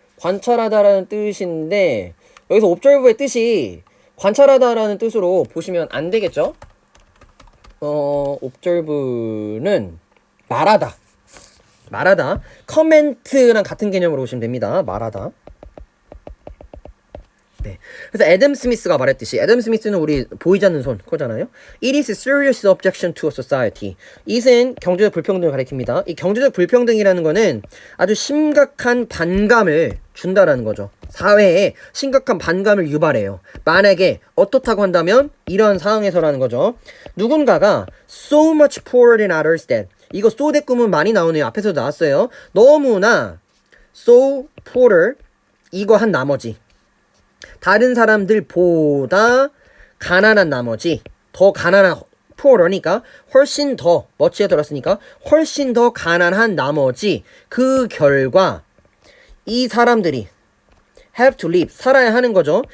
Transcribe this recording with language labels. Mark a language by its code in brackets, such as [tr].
[ko] 관찰하다라는 뜻인데 여기서 observe의 뜻이 관찰하다라는 뜻으로 보시면 안 되겠죠? observe는 말하다. comment랑 같은 개념으로 보시면 됩니다. 말하다. 네. 그래서 애덤 스미스가 말했듯이, 애덤 스미스는 우리 보이지 않는 손, 그거잖아요. [en] It is a serious objection to a society. [ko] it은 경제적 불평등을 가리킵니다. 이 경제적 불평등이라는 거는 아주 심각한 반감을 준다라는 거죠. 사회에 심각한 반감을 유발해요. 만약에 어떻다고 한다면 이런 상황에서라는 거죠. 누군가가 [en] so much poorer than others that, [ko] 이거 so 대꾸문 많이 나오네요. 앞에서도 나왔어요. 너무나 [en] so poorer, [ko] 이거 한 나머지 다른 사람들보다 가난한 나머지, 더 가난한, poorer니까 훨씬 더, much에 들었으니까 훨씬 더 가난한 나머지, 그 결과 이 사람들이 [en] have to live, [ko] 살아야 하는 거죠.